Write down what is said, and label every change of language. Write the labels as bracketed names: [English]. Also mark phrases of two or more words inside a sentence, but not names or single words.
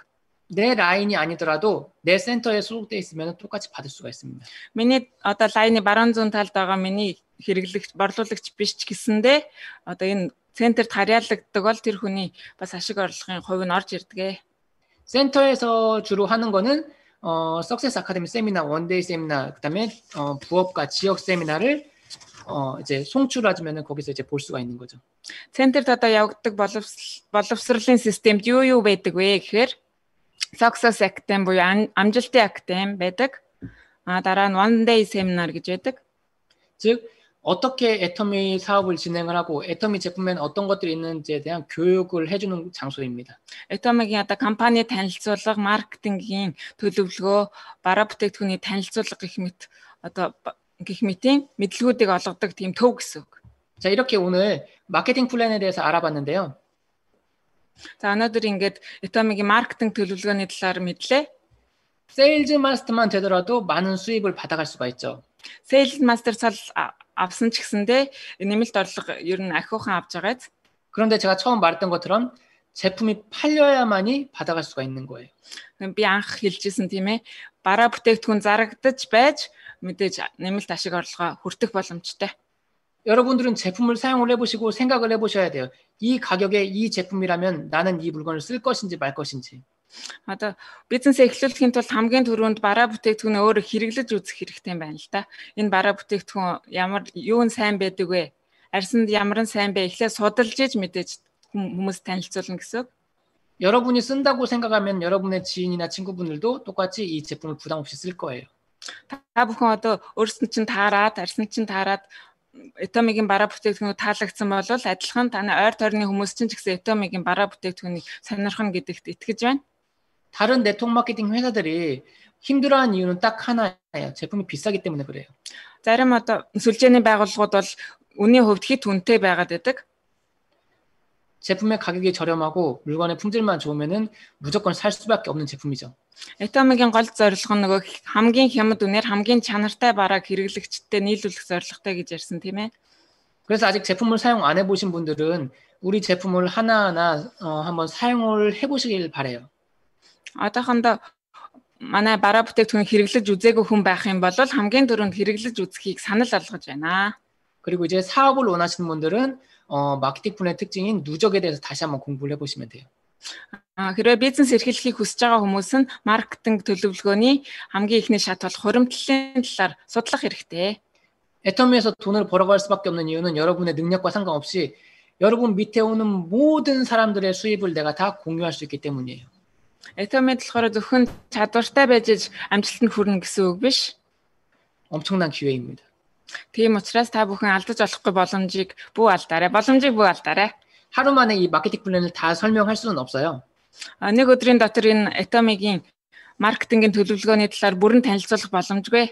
[Korean] 내 라인이 아니더라도 내 센터에 소속돼 있으면 똑같이 받을 수가 있습니다. [Mongolian] Миний одоо лайны баруун зүүн талд байгаа миний хэрэглэгч борлуулагч биш ч гэсэндээ одоо энэ центрт харьяалагддаг бол тэр хүний бас ашиг орлогын хувь нь орж ирдэг. [Korean] 센터에서 주로 하는 거는 석세스 아카데미 세미나, 원데이 세미나, 그다음에 부업과 지역 세미나를 이제 송출해주면은 거기서 이제 볼 수가 있는 거죠. [Mongolian] Центрт одоо явагддаг боловсролын системд юу байдаг вэ гэхээр Success Academy буюу амжилтын академи байдаг. дараа нь One Day Seminar гэж байдаг. [Korean] 즉 어떻게 애터미 사업을 진행을 하고 애터미 제품에는 어떤 것들이 있는지에 대한 교육을 해주는 장소입니다. [Mongolian] Atomyгийн одоо компани танилцуулга, маркетингийн төлөвлөгөө, бараа бүтээгдэхүүний танилцуулга гэх мэтийн мэдлэгүүдийг олгодог тийм төв гэсэн үг. [Korean] 자, 이렇게 오늘 마케팅 플랜에 대해서 알아봤는데요. [Mongolian] За өнөөдөр ингээд Atomyгийн маркетинг төлөвлөгөөний талаар мэдлээ. [Korean] 세일즈 마스터만 되더라도 많은 수입을 받아갈 수가 있죠. [Mongolian] Sales Master цал авсан ч гэсэндээ нэмэлт орлого ер нь ахиухан авч байгааз. [Korean] 그런데 제가 처음 말했던 것처럼 제품이 팔려야만이 받아갈 수가 있는 거예요. [Mongolian] Би анх хэлжсэн тийм ээ. Бараа бүтээгдэхүүн зарагдаж байж мэдээж нэмэлт ашиг орлогоо хүртэх боломжтой. [Korean] 여러분들은 제품을 사용을 해보시고 생각을 해보셔야 돼요. 이 가격에 이 제품이라면 나는 이 물건을 쓸 것인지 말 것인지. [Mongolian] Одоо бизнесээ эхлүүлэхийн тулд хамгийн түрүүнд бараа бүтээгдэхүүнээ өөрөө хэрэглэж үзэх хэрэгтэй юм байна л да. Энэ бараа бүтээгдэхүүн ямар юу нь сайн байдаг вэ? Арьсанд ямар нь сайн бэ? Эхлээд судалж иж мэдээж хүмүүс танилцуулна гэсэн. [Korean] 여러분이 쓴다고 생각하면 여러분의 지인이나 친구분들도 똑같이 이 제품을 부담 없이 쓸 거예요. [Mongolian] Та бүхэн одоо өөрсдөд чинь таарад, арьсанд чинь таарад Atomic-ийн бараа бүтээгдэхүүн таалагдсан бол адилхан таны ойр тойрны хүмүүс чинь ч гэсэн Atomic-ийн бараа бүтээгдэхүүнийг сонирхно гэдэгт итгэж байна. [Korean] 다른 네트워크 마케팅 회사들이 힘들어하는 이유는 딱 하나예요. 제품이 비싸기 때문에 그래요. [Mongolian] Зарим одоо сүлжээний байгууллагууд бол үнийн хувьд хит үнэтэй байгаад байдаг. [Korean] 제품의 가격이 저렴하고 물건의 품질만 좋으면은 무조건 살 수밖에 없는 제품이죠. [Mongolian] Atomic-ийн гол зорилго нь нөгөө хамгийн хямд үнээр хамгийн чанартай барааг хэрэглэгчдэд нийлүүлэх зорилготой гэж ярьсан тийм ээ. [Korean] 그래서 아직 제품을 사용 안 해보신 분들은 우리 제품을 하나하나 한번 사용을 해보시길 바래요. [Mongolian] Одоохондоо манай бараа бүтээгдэхүүнийг хэрэглэж үзээгүй хүн байх юм бол хамгийн түрүүнд хэрэглэж үзхийг санал болгож байна. [Korean] 그리고 이제 사업을 원하시는 분들은 마케팅 플랜의 특징인 누적에 대해서 다시 한번 공부를 해보시면 돼요. [Mongolian] Хэрвээ бизнес эрхлэхийг хүсэж байгаа хүмүүс нь маркетинг төлөвлөгөөний хамгийн ихний шат болох хуримтлалын талаар судлах хэрэгтэй. [Korean] 애터미에서 돈을 벌어갈 수밖에 없는 이유는 여러분의 능력과 상관없이 여러분 밑에 오는 모든 사람들의 수입을 내가 다 공유할 수 있기 때문이에요. [Mongolian] Atomic болохоор зөвхөн чадвартай байж амжилтанд хүрнэ гэсэн үг биш. [Korean] 엄청난 기회입니다. [Mongolian] Тийм учраас та бүхэн алдаж болохгүй боломжийг бүү алдаарай. [Korean] 하루 만에 이 마케팅 플랜을 다 설명할 수는 없어요. [Mongolian] Нэг өдрийн дотор энэ Atomic-ийн маркетингийн төлөвлөгөөний талаар бүрэн танилцуулах боломжгүй.